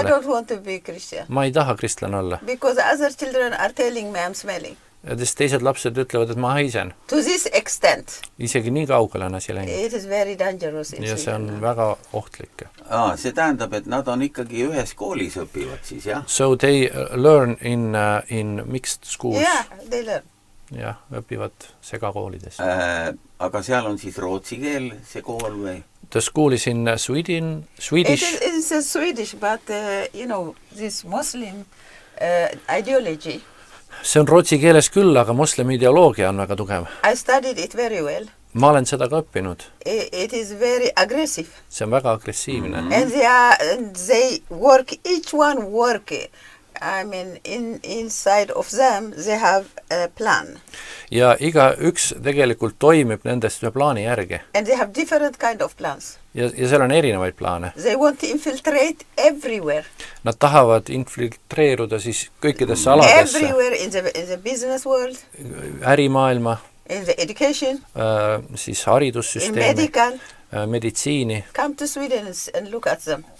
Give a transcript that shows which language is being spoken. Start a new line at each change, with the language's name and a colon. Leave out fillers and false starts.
English: I don't want to be Christian.
Estonian: Ma ei taha kristlane olla.
English: Because other children are telling me I'm smelling.
Estonian: Ja teised lapsed ütlevad, et ma haisen.
English: To this extent.
Estonian: Isegi nii kaugele on asi läinud.
English: It is very dangerous in
Estonian: ja see on
English: Sweden.
Estonian: väga ohtlik. See tähendab, et nad on ikkagi ühes koolis õpivad siis, jah?
English: So they learn in mixed schools. Yeah, they learn.
Estonian: Jah, õpivad segakoolides. Aga seal on siis rootsi keel, see kool või?
English: The school is in Swedish. It is Swedish, but you know, this Muslim ideology.
Estonian: See on rootsi keeles küll, aga moslemi ideoloogia on väga tugev.
English: I studied it very well.
Estonian: Ma olen seda ka õppinud.
English: It is very aggressive.
Estonian: See on väga agressiivne.
English: And they work, each one work. I mean, inside of them, they have a plan.
Estonian: Ja iga üks tegelikult toimib nendest ühe plaani järgi.
English: And they have different kind of plans.
Estonian: Ja seal on erinevaid plaane.
English: They want to infiltrate everywhere.
Estonian: Nad tahavad infiltreeruda siis kõikidesse aladesse.
English: Everywhere in the business world.
Estonian: Ärimaailma.
English: In the education.
Estonian: Siis haridussüsteemi.
English: In medical.
Estonian: Meditsiini.
English: Come to Sweden and look at them.